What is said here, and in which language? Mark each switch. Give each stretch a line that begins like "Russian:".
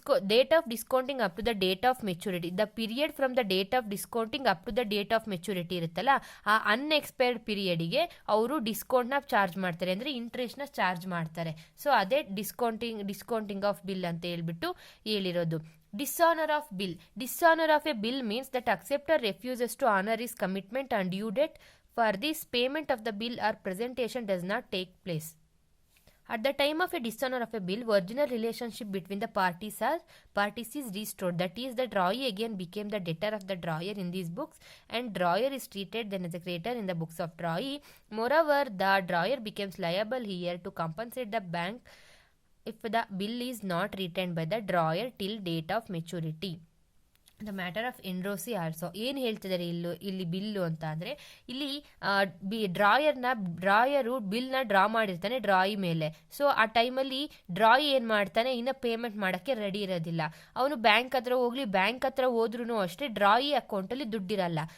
English: date of discounting up to the date of maturity. The period from the date of discounting up to the date of maturity
Kannada: ಇರುತ್ತಲ್ಲ, ಆ unexpired ಪೀರಿಯಡಿಗೆ ಅವರು ಡಿಸ್ಕೌಂಟ್ನ charge ಮಾಡ್ತಾರೆ, ಅಂದರೆ ಇಂಟ್ರೆಸ್ಟ್ನ charge ಮಾಡ್ತಾರೆ. So ಅದೇ discounting of bill ಅಂತ ಹೇಳ್ಬಿಟ್ಟು ಹೇಳಿರೋದು.
English: Dishonor of bill. Dishonor of a bill means that acceptor refuses to honor his commitment and due date. For this, payment of the bill or presentation does not take place. At the time of a dishonor of a bill, original relationship between the parties is restored. That is, the drawee again became the debtor of the drawer in these books, and drawer is treated then as a creditor in the books of drawee. Moreover, the drawer becomes liable here to compensate the bank if the bill is not retained by the drawer till date of maturity. The matter of endorsee also.
Kannada: ಏನು ಹೇಳ್ತಿದ್ದಾರೆ ಇಲ್ಲಿ bill ಅಂತ ಅಂದರೆ, ಇಲ್ಲಿ ಡ್ರಾಯರು ಬಿಲ್ನ draw ಮಾಡಿರ್ತಾನೆ ಡ್ರಾಯಿ ಮೇಲೆ. So ಆ ಟೈಮಲ್ಲಿ ಡ್ರಾಯಿ ಏನು ಮಾಡ್ತಾನೆ, ಇನ್ನು ಪೇಮೆಂಟ್ ಮಾಡೋಕ್ಕೆ ರೆಡಿ ಇರೋದಿಲ್ಲ. ಅವನು ಬ್ಯಾಂಕ್ ಹತ್ರ ಹೋದ್ರೂ ಅಷ್ಟೇ ಡ್ರಾಯಿ ಅಕೌಂಟಲ್ಲಿ ದುಡ್ಡಿರಲ್ಲ.